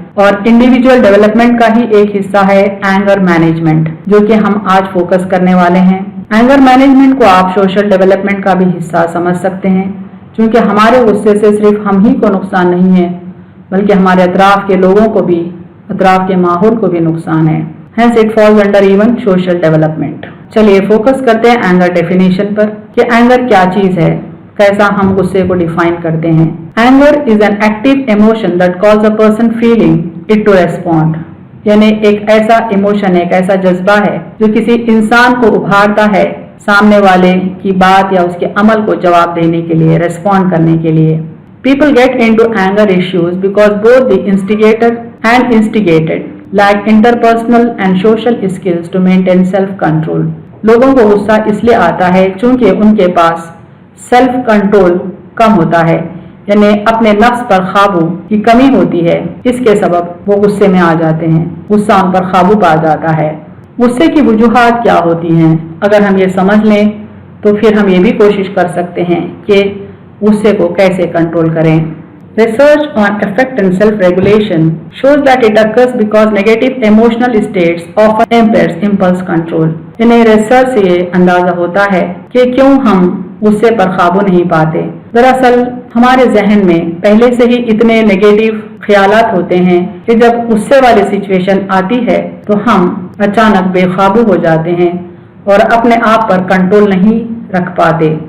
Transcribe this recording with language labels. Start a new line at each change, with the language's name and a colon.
Hindi: और individual development का ही एक हिस्सा है एंगर मैनेजमेंट, जो कि हम आज फोकस करने वाले हैं। एंगर मैनेजमेंट को आप सोशल डेवलपमेंट का भी हिस्सा समझ सकते हैं, क्योंकि हमारे गुस्से से सिर्फ हम ही को नुकसान नहीं है, बल्कि हमारे अतराफ के लोगों को भी, अतराफ के माहौल को भी नुकसान है।
English: Hence it falls under even social development।
Hindi: चलिए फोकस करते हैं एंगर डेफिनेशन पर कि एंगर क्या चीज है, कैसा हम गुस्से को डिफाइन करते हैं।
English: anger is an active emotion that cause a person feeling it to respond,
Hindi: यानी एक ऐसा इमोशन, एक ऐसा जज्बा है जो किसी इंसान को उभारता है सामने वाले की बात या उसके अमल को जवाब देने के लिए, रेस्पॉन्ड करने के लिए।
English: People get into anger issues because both the instigator and instigated lack interpersonal and social skills to maintain self-control।
Hindi: लोगों को गुस्सा इसलिए आता है क्योंकि उनके पास सेल्फ कंट्रोल कम होता है, यानी अपने नफ्स पर काबू की कमी होती है। इसके सबब वो गुस्से में आ जाते हैं, गुस्सा उन पर काबू पा जाता है। गुस्से की वजूहात क्या होती हैं, अगर हम ये समझ लें तो फिर हम ये भी कोशिश कर सकते हैं कि गुस्से को कैसे कंट्रोल करें।
English: Research on effect and self-regulation shows that it occurs because negative emotional states often impairs impulse control।
Hindi: यानी रिसर्च से ये अंदाजा होता है कि क्यों हम गुस्से पर काबू नहीं पाते। दरअसल हमारे जहन में पहले से ही इतने नेगेटिव ख्यालात होते हैं कि जब गुस्से वाली सिचुएशन आती है तो हम अचानक बेकाबू हो जाते हैं और अपने आप पर कंट्रोल नहीं रख पाते।